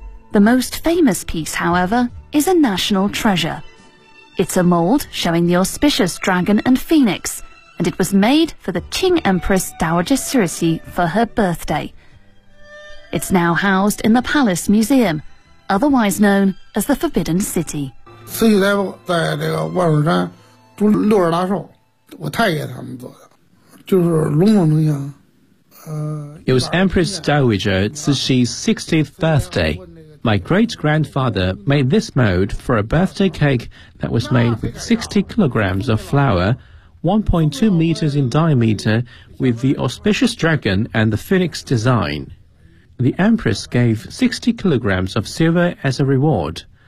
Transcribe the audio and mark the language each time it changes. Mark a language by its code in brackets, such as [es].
[en] The most famous piece, however, is a national treasure. It's a mold showing the auspicious dragon and phoenix, and it was made for the Qing Empress Dowager Cixi for her birthday. It's now housed in the Palace Museum, otherwise known as the Forbidden City. [zh] 慈禧太后在这个万寿山住六十大寿，我太爷他们做的，就是隆重呈现。 [en] It was Empress Dowager Cixi's 60th birthday. My great-grandfather made this mold for a birthday cake that was made with 60 kilograms of flour, 1.2 meters in diameter, with the auspicious dragon and the phoenix design. The Empress gave 60 kilograms of silver as a reward.